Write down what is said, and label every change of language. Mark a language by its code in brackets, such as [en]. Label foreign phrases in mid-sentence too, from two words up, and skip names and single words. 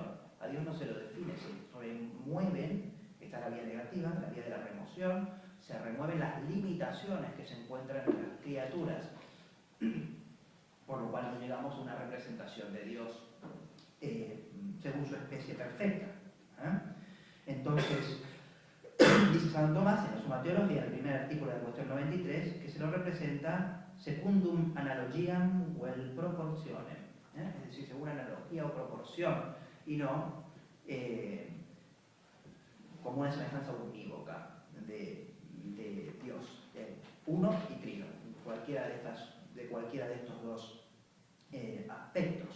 [es] A Dios no se lo define, se remueven, está la vía negativa, la vía de la remoción, se remueven las limitaciones que se encuentran en las criaturas, por lo cual no llegamos a una representación de Dios según su especie perfecta. Entonces, dice Santo Tomás en la Suma Teología, el primer artículo de la cuestión 93, que se lo representa [la] secundum analogiam vel proportionem, [es] es decir, según analogía o proporción, y no como una semejanza unívoca de Dios, uno y trino, de cualquiera de estos dos aspectos.